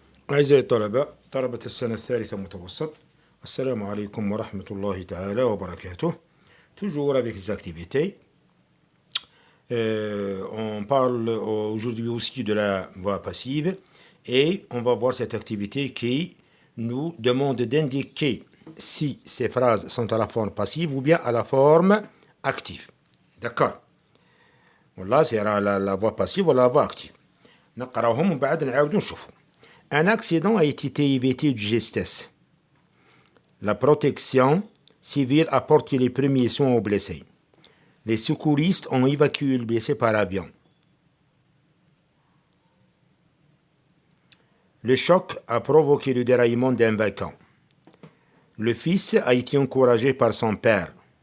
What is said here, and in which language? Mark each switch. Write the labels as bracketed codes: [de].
[ar] أعزائي الطلبة طلبة السنة الثالثة متوسط. السلام عليكم ورحمة الله تعالى وبركاته. [fr] Toujours avec les activités. On parle aujourd'hui aussi de la voix passive et on va voir cette activité qui nous demande d'indiquer si ces phrases sont à la forme passive ou bien à la forme active. D'accord. Voilà, c'est la voix passive ou la voix active. [ar] نقراهم ومن بعد نعاودو نشوفو. [fr] Un accident a été évité de justesse. La protection civile a porté les premiers soins aux blessés. Les secouristes ont évacué le blessé par avion. Le choc a provoqué le déraillement d'un wagon. Le fils a été encouragé par son père.